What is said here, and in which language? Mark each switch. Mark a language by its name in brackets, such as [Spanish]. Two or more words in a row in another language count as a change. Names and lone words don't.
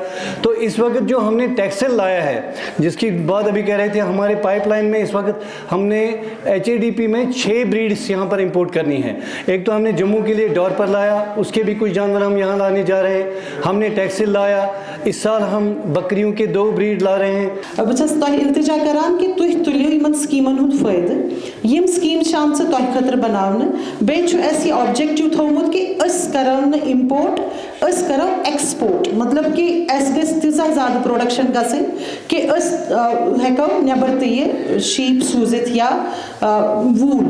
[Urdu] تو اس وقت جو ہم نے ٹیکسل لایا ہے جس کی بات ابھی کہہ رہے تھے ہمارے پائپ لائن میں اس وقت ہم نے HADP میں 6 بریڈس یہاں پر امپورٹ کرنی ہے. ایک تو ہم نے جموں کے لیے ڈارپر لایا اس کے بھی کچھ جانور ہم یہاں لانے جا رہے ہیں. ہم نے ٹیکسل لایا اس سال ہم بکریوں کے 2 بریڈ لا رہے ہیں. [Kashmiri] بہٕ چھَس تۄہہِ التجا کران کہ تُہۍ تُلِو یِمن سکیٖمن ہُنٛد فٲیدٕ یِم سکیٖم چھِ آمژٕ تۄہہِ خٲطرٕ بناونہٕ. بیٚیہِ چھُ اَسہِ یہِ آبجیکٹِو تھوٚومُت کہ أسۍ کرو نہٕ اِمپورٹ أسۍ کرو ایکسپورٹ مطلب کہ اَسہِ گژھِ تیٖژاہ زیادٕ پروڈکشن گژھٕنۍ کہ أسۍ ہٮ۪کو نٮ۪بر تہِ یہِ شیٖپ سوٗزِتھ یا ووٗل.